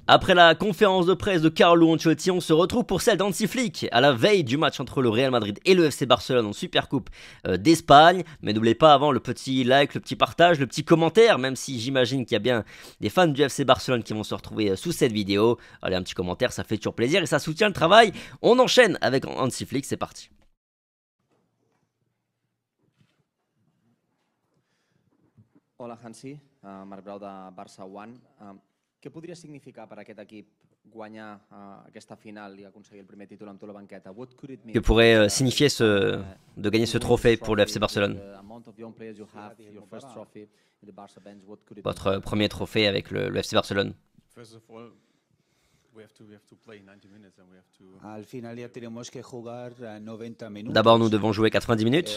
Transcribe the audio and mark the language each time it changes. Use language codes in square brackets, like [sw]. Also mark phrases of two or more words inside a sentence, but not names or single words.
[fr] Après la conférence de presse de Carlo Ancelotti, on se retrouve pour celle d'Hansi Flick à la veille du match entre le Real Madrid et le FC Barcelone en Supercoupe d'Espagne. Mais n'oubliez pas avant le petit like, le petit partage, le petit commentaire, même si j'imagine qu'il y a bien des fans du FC Barcelone qui vont se retrouver sous cette vidéo. Allez, un petit commentaire, ça fait toujours plaisir et ça soutient le travail. On enchaîne avec Hansi Flick, c'est parti. [ca] Hola Hansi, Marc Brau de Barça One. Què podria significar per aquest equip guanyar aquesta final i aconseguir el primer títol amb tu a la banqueta? [fr] Que pourrait signifier de gagner ce trophée pour le FC Barcelone? Votre premier trophée avec le FC Barcelone. D'abord, nous devons jouer 90 minutes.